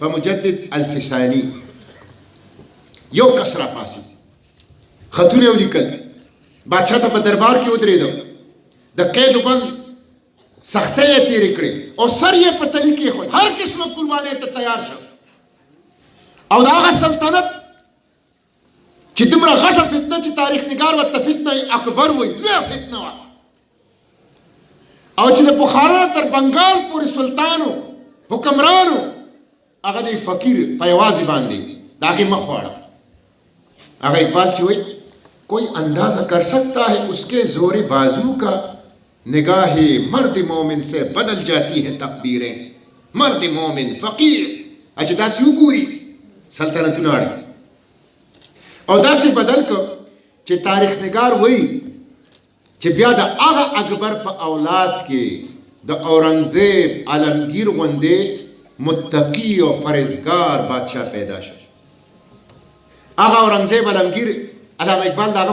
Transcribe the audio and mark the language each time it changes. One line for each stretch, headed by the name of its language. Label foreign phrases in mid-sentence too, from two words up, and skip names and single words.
Pashto: مجدد الفساني یو کس راپاڅېد خطونه یې ولیکل بادشاه ته په دربار کې ودرېده د قید و بند سختۍ یې تېرې کړې او سر یې په تلي کېښود هر قسمه قربانۍ ته تیار شو او د هغه سلطنت چې دومره غټه فتنه چې تاریخ نګار ورته فتنه اکبر وایي لویه فتنه وه او چې د بخارا تر بنګال پورې سلطانو حکمرانو هغه د فقیر په یوازې باندې د هغې مخ واړه هغه اقبال چې وایي
Urdu: کوئی اندازہ کر سکتا ہے اس کے زور بازو کا نگاہ مرد مومن سے بدل جاتی ہے تقدیریں
Pashto: مرد مومن فقیر اچھا داسی وګوري سلطنتونه اړي او داسې بدل کو چې تاریخ نگار وایي چې بیا د هغه اکبر په اولاد کې د اورنګزیب عالمگیر غوندې متقی او فرزگار بادشاه پیدا شو هغه اورنګزیب عالمگیر علامه اقبال داغه